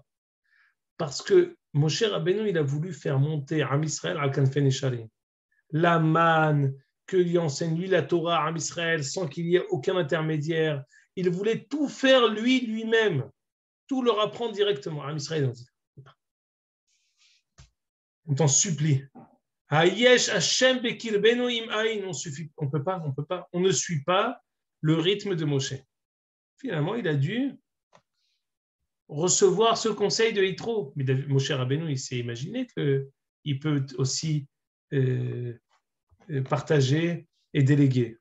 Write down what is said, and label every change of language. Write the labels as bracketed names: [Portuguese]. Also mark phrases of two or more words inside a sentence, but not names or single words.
[French] Parce que Moshe Rabbeinu, il a voulu faire monter Am Israël à [Hebrew] כנפי נשרים. [French] La manne, qu'il enseigne lui la Torah à Israël sans qu'il y ait aucun intermédiaire. Il voulait tout faire lui-même, tout leur apprendre directement. À Israël, on t'en supplie. [Hebrew] היש השם בקרבנו אם אין. [French] On peut pas. On ne suit pas le rythme de Moshe. Finalement, il a dû recevoir ce conseil de Yitro. Mais Moshe Rabbeinu, il s'est imaginé qu'il peut aussi partager et déléguer.